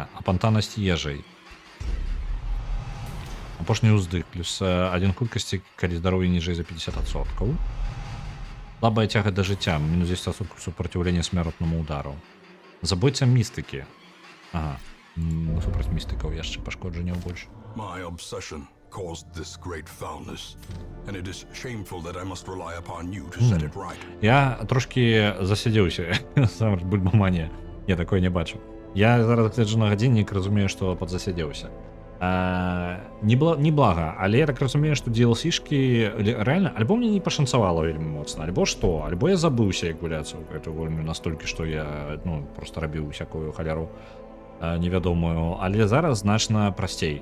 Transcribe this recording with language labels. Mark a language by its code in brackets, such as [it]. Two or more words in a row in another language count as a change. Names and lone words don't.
[be] Апантанасць ежай. Апошні ўздых. Плюс 1 хуткасці, калі здароўе ніжэй за 50%. Слабая тяга да жыцця. Мінус 10% супраціўлення смяротнаму удару. Забойца містыкі. Ага. Супраць містыкаў яшчэ пашкоджанняў больш. [en] My obsession caused this great foulness, and it is shameful that I must rely upon you to set it right. [be] Я трошки засядзеўся. Сам бульбаманія. Я такое не бачу. Я зараз гляджу на гадзіннік, разумею, што падзасядзеўся. Неблага, але я так разумею, што DLC-шкі рэальна, альбо мне не пашанцавала вельмі моцна, альбо што, альбо я забыўся, як гуляцца ў гэтую гульню настолькі, што я просто рабіў усякую халяру невядомую, але зараз значна прасцей.